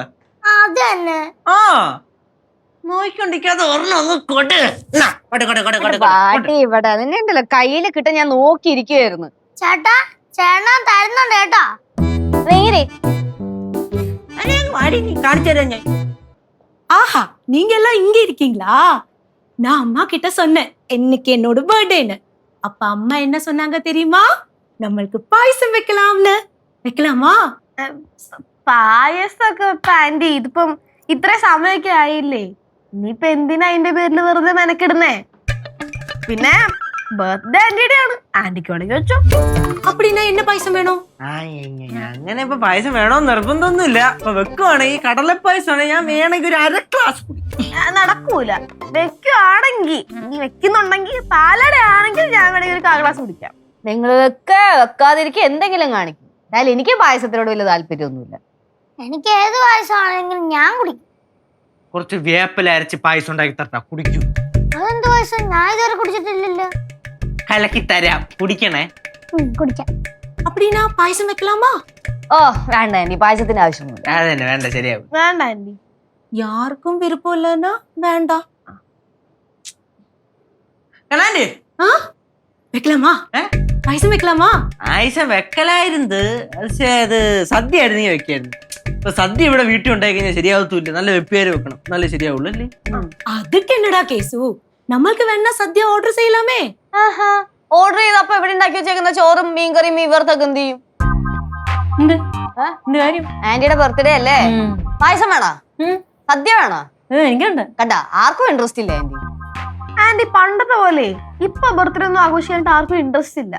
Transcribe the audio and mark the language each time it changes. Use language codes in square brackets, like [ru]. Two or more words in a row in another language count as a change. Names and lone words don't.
[ml] അത് തന്നെ. ആ നോക്കിക്കൊണ്ടിരിക്കാതെ ഒരെണ്ണം പാട്ടി ഇവിടെ നിന്നെ ഉണ്ടല്ലോ കയ്യില് കിട്ടാൻ ഞാൻ നോക്കിയിരിക്കുവായിരുന്നു. ചേട്ടാ, ചേട്ടൻ തരുന്നുണ്ട് കേട്ടോ. നേരെ കാണിച്ചു തരാം ഞാൻ. [ta] ஆஹா, நீங்க எல்லாம் இங்க இருக்கீங்களா? நான் அம்மா கிட்ட சொன்னேன் இன்னைக்கு என்னோட பர்த்டேன்னு. அப்ப அம்மா என்ன சொன்னாங்க தெரியுமா? நம்மளுக்கு பாயசம் வைக்கலாம்னு. வைக்கலாமா? [ml] പായസൊക്കെ ഇപ്പൊ ആന്റി ഇതിപ്പം ഇത്ര സമയമൊക്കെ ആയില്ലേ, ഇനിയിപ്പൊ എന്തിനാ അതിന്റെ പേരിൽ വെറുതെ മെനക്കിടുന്നേ? പിന്നെ ബർത്ത്ഡേ ആന്റിയുടെ ആണ്, ആന്റിക്ക് വേണമെങ്കിൽ വെച്ചോ. [ta] அப்படின்னா என்ன பாயசம் வேணும்? [ml] അങ്ങനെ ഇപ്പൊ പായസം വേണോന്ന് നിർബന്ധമൊന്നുമില്ല. അപ്പൊ വെക്കുവാണെങ്കിൽ കടലപ്പായസമാണെങ്കിൽ ഞാൻ വേണമെങ്കിൽ ഒരു 1/2 ഗ്ലാസ് കുടിക്കും. നടക്കൂല. വെക്കുവാണെങ്കിൽ, നീ വെക്കുന്നുണ്ടെങ്കിൽ പാലട ആണെങ്കിൽ ഞാൻ വേണമെങ്കിൽ ഒരു 1/4 ഗ്ലാസ് കുടിക്കാം. നിങ്ങൾ വെക്കാതിരിക്കുക, എന്തെങ്കിലും കാണിക്കും. എന്നാലും എനിക്ക് പായസത്തിനോട് വലിയ താല്പര്യമൊന്നുമില്ല. എനിക്ക് ഏത് പായസമാണെങ്കിലും ഞാൻ കുടിക്കും. കുറച്ച് വേപ്പില അരച്ച് പായസം ഉണ്ടാക്കി തരട്ടാ, കുടിക്കൂ. അതെന്ത് പായസം? ഞാൻ ഇതുവരെ കുടിച്ചിട്ടില്ലല്ലോ. കലക്കി തരാം, കുടിക്കണേ. കുടിക്കാം. [ta] அப்படின்னா பாயசம் வைக்கலாமா? [ml] ഓ വേണ്ട ആന്റി, പായസത്തിന്റെ ആവശ്യമൊന്നുമില്ല. അതന്നെ വേണ്ട, ശരിയാവും. വേണ്ട ആന്റി. [ta] யாருக்கும் விருப்பம் இல்லைன்னா வேண்டாம். [ml] കാണാൻ്റെ [ta] வைக்கலாமா? பாயசம் வைக்கலாமா? [ml] പായസം വെക്കലായിരുന്നു, പക്ഷേ അത് സദ്യ ആയിരുന്നു നീ വെക്കായിരുന്നു. ഇപ്പൊ സദ്യ ഇവിടെ വീട്ടിൽ ഉണ്ടായി കഴിഞ്ഞാൽ ശരിയാവത്തൂല്ല. നല്ല വെപ്പേര് വെക്കണം, നല്ല ശരിയാവുള്ളൂ അല്ലേ? [ta] அதுக்கு என்னடா கேசு, நம்மளுக்கு வேணா சத்யா ஆர்டர் செய்யலாமே. [ml] ആഹാ, ഓർഡർ ചെയ്തപ്പോ എവിടെ ഉണ്ടാക്കി വെച്ചേക്കുന്ന ചോറും മീൻകറിയും മീൻ വറുത്തൊക്കെ എന്ത് ചെയ്യും? എന്ത് കാര്യം? ആന്റിയുടെ ബർത്ത്ഡേ അല്ലേ? പായസം വേണോ? സദ്യ വേണോ? എനിക്കുണ്ട്. കണ്ട, ആർക്കും ഇൻട്രസ്റ്റ് ഇല്ല ആന്റി. ആന്റി പണ്ടത്തെ പോലെ ഇപ്പൊ ബർത്ത്ഡേ ഒന്നും ആഘോഷിക്കാനായിട്ട് ആർക്കും ഇൻട്രസ്റ്റ് ഇല്ല.